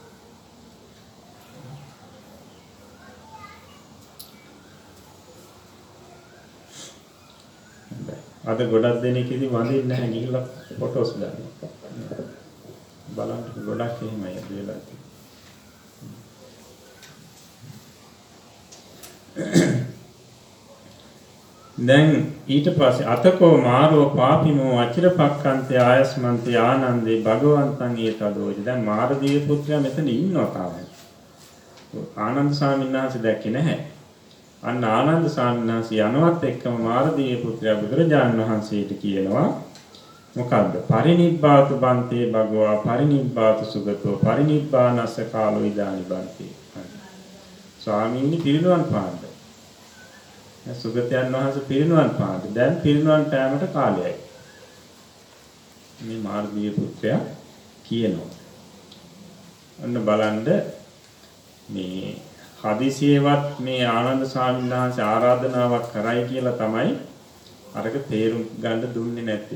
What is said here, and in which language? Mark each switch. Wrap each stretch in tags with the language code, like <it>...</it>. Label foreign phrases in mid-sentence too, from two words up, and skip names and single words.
<si>අද ගොඩක් දෙනෙක් ඉතින් වඳින්නේ නැහැ ගිහිල්ලා ෆොටෝස් ගන්නවා. බලන්න ගොඩක් එහෙමයි අද වෙලා තියෙන්නේ. දැන් ඊට පස්සේ</si> <pi>අතකෝ මාරෝ පාපිමෝ අචිරපක්ඛන්තේ ආයස්මන්තේ ආනන්දේ භගවන්තං ඒතදෝජ.</pi> <si>දැන් මාරදීව පුත්‍රයා මෙතන ඉන්නවා තාම. ආනන්ද ස්වාමීන් වහන්සේ දැක්කේ නැහැ. අන්න ආනන්ද ස්වාමීන් වහන්සේ යනවත් එක්කම මාරදීව පුත්‍රයා බුදුරජාණන් වහන්සේට කියනවා මොකද්ද?</si> <pi>පරිනිබ්බාතු බන්තේ භගවා පරිනිබ්බාතු සුගතෝ පරිනිබ්බානස්ස කාලෝ ඉදානි බන්තේ.</pi> <si>ස්වාමීනි පිරිනුවන් පාන්න. සුගතයන් වහන්සේ පිරිනුවන් පාන්න. දැන් පිරිනුවන් පෑමට කාලයයි. මේ මාර්ගීය පුත්‍රයා කියනවා. අන්න බලන්න මේ හදිසියෙවත් මේ ආනන්ද ස්වාමීන් වහන්සේ ආරාධනාවක් කරයි කියලා තමයි අරක තේරුම් ගන්න දුන්නේ නැත්තේ.</si>